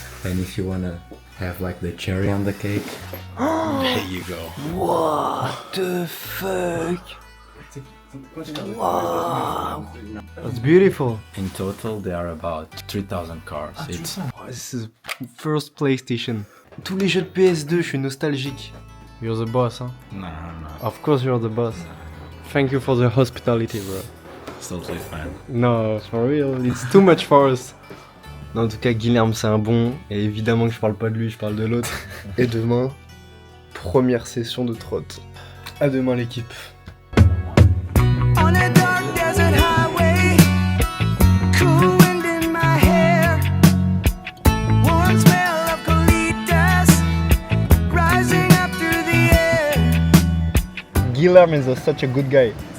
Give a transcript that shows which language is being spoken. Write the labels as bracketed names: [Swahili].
[English] And if you wanna have like the cherry on the cake, there you go. What the fuck? Wow, that's beautiful. In total, there are about 3,000 cars. It's This is first PlayStation. [French] Tous les jeux de PS2, je suis nostalgique. [English] You're the boss, [French] hein? [English] no. Of course you're the boss. Thank you for the hospitality, bro. It's totally fine. No, for real, it's too much for us. [French] Non, en tout cas, Guilherme, c'est un bon. Et évidemment que je parle pas de lui, je parle de l'autre. Et demain, première session de trotte. À demain, l'équipe. [English] On a dark desert highway, cool wind in my hair, warm smell of colitas rising up through the air. Guilherme is such a good guy.